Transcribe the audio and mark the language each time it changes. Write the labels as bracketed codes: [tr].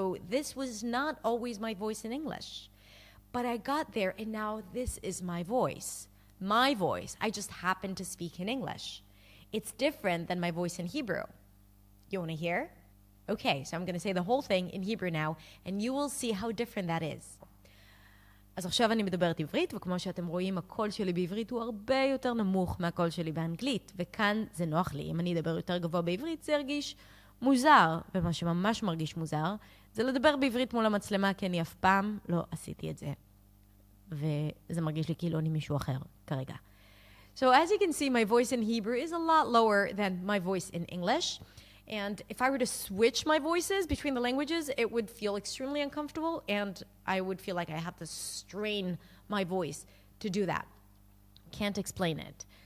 [en] So this was not always my voice in English, but I got there and now this is my voice. My voice. I just happen to speak in English. It's different than my voice in Hebrew. You want to hear? Okay, so I'm going to say the whole thing in Hebrew now, and you will see how different that is. [he] אז עכשיו אני מדברת עברית, וכמו שאתם רואים, הקול שלי בעברית הוא הרבה יותר נמוך מהקול שלי באנגלית, וכאן זה נוח לי. אם אני אדבר יותר גבוה בעברית, זה ירגיש מוזר, ומה שממש מרגיש מוזר, זה לדבר בעברית מול המצלמה, כי אני אף פעם לא עשיתי את זה. וזה מרגיש לי כאילו אני מישהו אחר כרגע. [en] So as you can see, my voice in Hebrew is a lot lower than my voice in English. And if I were to switch my voices between the languages, it would feel extremely uncomfortable and I would feel like I have to strain my voice to do that. Can't explain it.